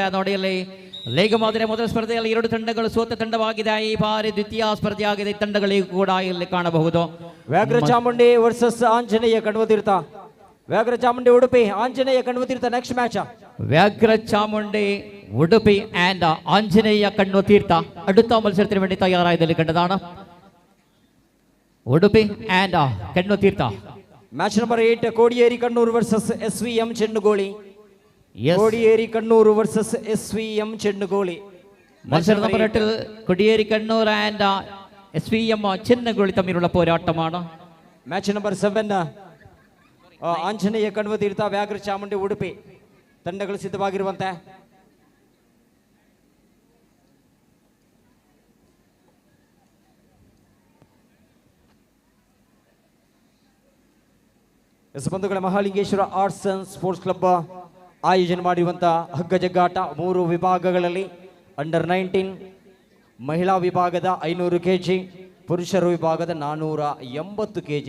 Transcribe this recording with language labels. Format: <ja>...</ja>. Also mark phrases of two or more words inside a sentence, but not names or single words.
<kn>ನೋಡಿ ಅಲ್ಲಿ ಲೀಗ್ ಮಾದರಿಯ ಮೊದಲ ಸ್ಪರ್ಧೆಯಲ್ಲಿ 2 ತಂಡಗಳು ಸೋತ ತಂಡವಾಗಿದೆ. ಈ ಬಾರಿ ದ್ವಿತೀಯ ಸ್ಪರ್ಧೆ ಆಗಿದೆ. ಈ ತಂಡಗಳಿಗೂ ಕೂಡ ಇಲ್ಲಿ ಕಾಣಬಹುದು. ವ್ಯಾಘ್ರ ಚಾಮುಂಡಿ ವರ್ಸಸ್ ಆಂಜನೇಯ ಕಣ್ವತೀರ್ಥ. ವ್ಯಾಘ್ರ ಚಾಮುಂಡಿ ಉಡುಪಿ ಆಂಜನೇಯ ಕಣ್ವತೀರ್ಥ</kn> <en>next match.</en> <ml>ವ್ಯಾಘ್ರ ಚಾಮುಂಡಿ ಉಡುಪಿ ಆ್ಯಂಡ್ ಆಂಜನೇಯ ಕಣ್ವತೀರ್ಥ അടുത്ത മത്സരത്തിന് വേണ്ടി തയ്യാറായതിൽ കണ്ടതാണ്. ഉടുപ്പി ആൻഡ് കണ്ണുതീർത്ഥ.</ml> <en>match number 8 Kodiyeri Kannur versus SVM Chennugoli. Kodiyeri Kannur versus SVM Chennugoli.</en> <ml>മത്സര നമ്പർ 8 കോടിയേരി കണ്ണൂർ ആൻഡ് SVM ചെന്നഗോളി തമ്മിലുള്ള പോരാട്ടമാണ്.</ml> <en>match number</en> <kn>7 ಆಂಜನೇಯ ಕಣ್ವತೀರ್ಥ ವ್ಯಾಘ್ರ ಚಾಮುಂಡಿ ಉಡುಪಿ ತಂಡಗಳು ಸಿದ್ಧವಾಗಿರುವಂತೆ. ಬಂಧುಗಳ ಮಹಾಲಿಂಗೇಶ್ವರ ಆರ್ಟ್ಸ್ ಅಂಡ್ ಸ್ಪೋರ್ಟ್ಸ್ ಕ್ಲಬ್ ಆಯೋಜನೆ ಮಾಡಿರುವಂತಹ ಹಗ್ಗ ಜಗ್ಗಾಟ 3 ವಿಭಾಗಗಳಲ್ಲಿ ಅಂಡರ್ 19 ಮಹಿಳಾ ವಿಭಾಗದ 500 kg, ಪುರುಷರ ವಿಭಾಗದ 480 kg.</kn>